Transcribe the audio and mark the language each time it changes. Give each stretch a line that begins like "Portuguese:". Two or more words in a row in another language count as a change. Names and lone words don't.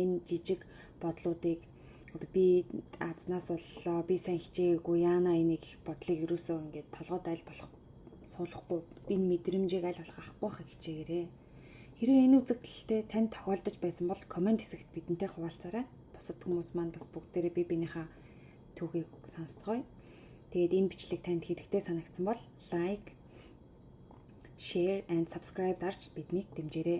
Mongolian: Энэ жижиг бодлуудыг би азнаас боллоо, би сайн хичээгээгүй, яана энийг их бодлыг ерөөсөө толгойд аль болох суулгахгүй, энэ мэдрэмжийг аль болох авахгүй хичээгээрэй. Хэрвээ энэ үзэгдэлтэй танд тохиолдож байсан бол комент хэсэгт бидэнтэй хуваалцаарай. Бусад хүмүүс маань бас бүгдээрээ биенийхээ түүхийг сонсцгоё. Тэгээд энэ бичлэг танд хэрэгтэй санагдсан бол
English: like, share and subscribe
Mongolian: дарж биднийг дэмжээрэй.